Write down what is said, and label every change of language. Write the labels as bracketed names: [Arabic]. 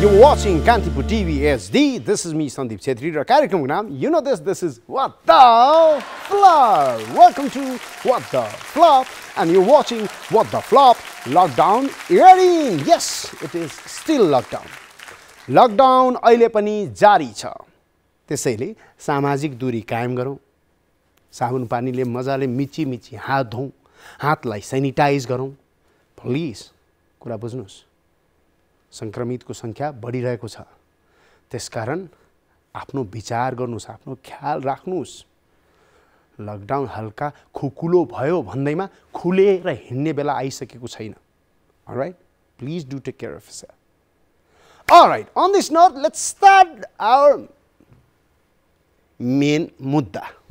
[English] You're watching Kantipur TV SD. This is me, Sandeep Chhetri. Our कार्यक्रम नाम, you know this is What the Flop. Welcome to What the Flop, and you're watching What the Flop Lockdown Earring. Yes, it is still lockdown. [Nepali] Lockdown अहिले पनि जारी छ. त्यसैले सामाजिक दूरी कायम गरौँ. साबुन पानीले मजाले मिची हात धौँ. हातलाई सैनिटाइज गरौँ. प्लिज कुरा बुझ्नुस्. संक्रमितको संख्या बढिरहेको छ. त्यसकारण आफ्नो विचार गर्नुस्, आफ्नो ख्याल राख्नुस्. लकडाउन हल्का खुकुलो भयो भन्दैमा खुलेर हिँड्ने बेला आइसकेको छैन. [English] Alright? Please do take care of yourself. Alright, on this note, let's start our main मुद्दा.